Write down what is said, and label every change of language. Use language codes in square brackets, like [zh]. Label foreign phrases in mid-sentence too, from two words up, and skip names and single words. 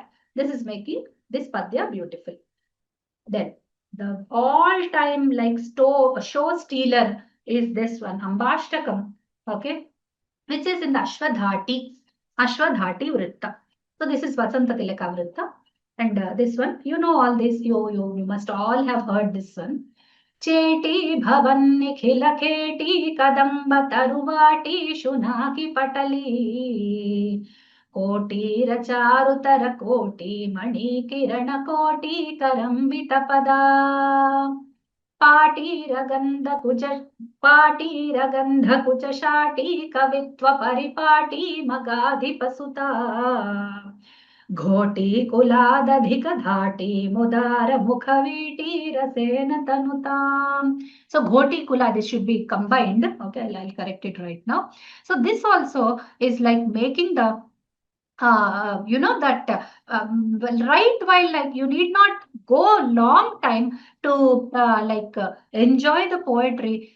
[en] This is making this padya beautiful. Then the all-time like show stealer is this one, Ambashtakam, okay, which is in the Ashwadhati Vritta. So this is Vasanta Tilaka Vritta. And this one, you know all this, you must all have heard this one. [sa] चेटी भवन् निखिल खेटी कदम्ब तरुवटी शुनकी पाटली कोटी रचारुतर कोटी मणि किरण कोटी करम्बित पद पटीरगन्ध कुच शाटी कवित्व परिपाटी मगधिपसुता घोटी कुलदधिक धाटी मुदार मुखवीटी रसेन तनुताम्. [en] So [sa] घोटी कुल, [en] this should be combined. Okay, I'll correct it right now. So this also is like making the that right while like you need not go long time to enjoy the poetry.